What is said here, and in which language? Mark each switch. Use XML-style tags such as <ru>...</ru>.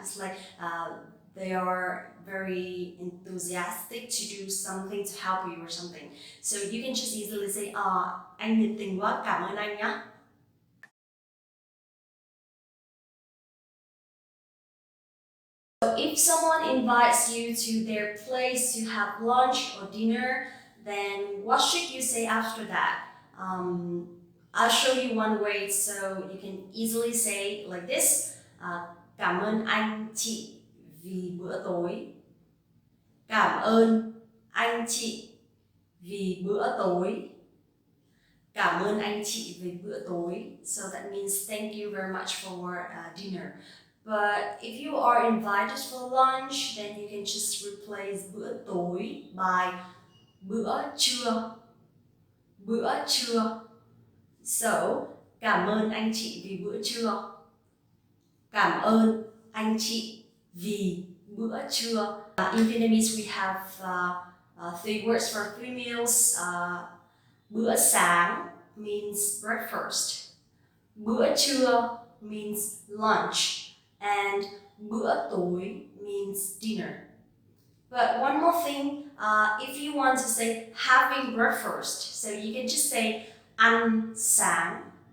<en>It's like they are very enthusiastic to do something to help you or something. So you can just easily say,</en> <vi>anh nhiệt tình quá, cảm ơn anh nhé.</vi> <en>So if someone invites you to their place to have lunch or dinner, then what should you say after that? I'll show you one way so you can easily say like this.</en> <vi>Cảm ơn anh chị vì bữa tối. Cảm ơn anh chị vì bữa tối. Cảm ơn anh chị vì bữa tối.</vi> <en>So that means thank you very much for dinner. But if you are invited for lunch, then you can just replace</en> <vi>bữa tối</vi> <en>by</en> <vi>bữa trưa. Bữa trưa. So, cảm ơn anh chị vì bữa trưa. Cảm ơn anh chị vì bữa trưa.</vi> <en>In Vietnamese, we have three words for three meals.</en> <vi>Bữa sáng</vi> <en>means breakfast.</en> <vi>Bữa trưa</vi> <en>means lunch. And</en> <vi>bữa tối</vi> <en>means dinner. But one more thing, if you want to say having breakfast, so you can just say</en> <vi>ăn sáng.</vi>